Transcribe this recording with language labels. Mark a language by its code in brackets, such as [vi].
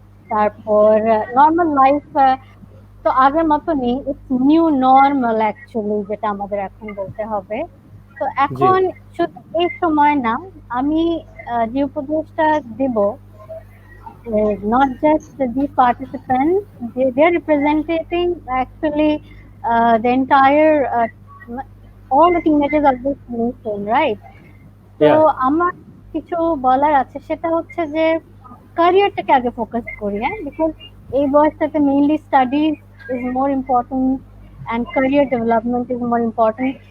[bn] তারপর normal life তো আগের মতো নেই, ইটস নিউ নর্মাল অ্যাকচুয়ালি, যেটা আমাদের এখন বলতে হবে। তো জি [en] এখন শুধু এই সময় না, আমি যে উপদেশটা দিব, not just the participants, they're representing actually the entire, all the teenagers of this nation, right? তো ইয়া [bn] আমার কিছু বলার আছে, সেটা হচ্ছে যে ক্যারিয়ারটাকে আগে ফোকাস করি, হ্যাঁ, বিকজ এই বয়সটাতে mainly studies is more important and career development is more important.